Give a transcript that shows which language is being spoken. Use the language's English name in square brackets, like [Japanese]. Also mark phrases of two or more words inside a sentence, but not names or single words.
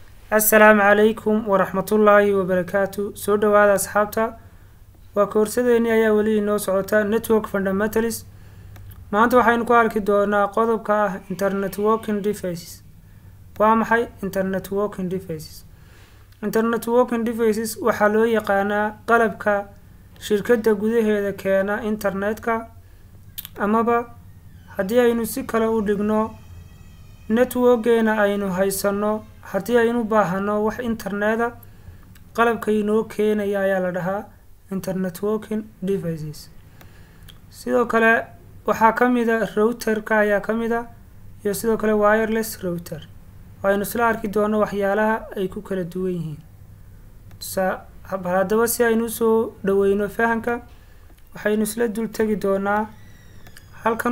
[Arabic] السلام عليكم ورحمة الله وبركاته. [Somali] سو دواada asxaabta waa koorsadeeni ayaa wali inoo socota [English] network fundamentals. [Somali] maanta waxaynu ku arki doonaa qodobka ah [English] internet working devices. [Somali] waa maxay [English] internet working devices? internet working devices [Somali] waxaa loo yaqaanaa qalabka shirkadda gudaheeda keena internetka, amaba haddii aynu si kale u dhigno networkeena aynu haysano haddii aynu baahano wax interneta qalabka inoo keenaya ayaa la dhahaa [English] internet working devices. [Somali] sidoo kale waxaa kamida routerka ayaa kamida iyo sidoo kale [English] wireless router. [Somali] aynu isla arki doono waxyaalaha ay ku kala duwan yihiin. haddaba si aynu soo dhaweyno fahanka waxaynu isla dul tagi doonaa halkan.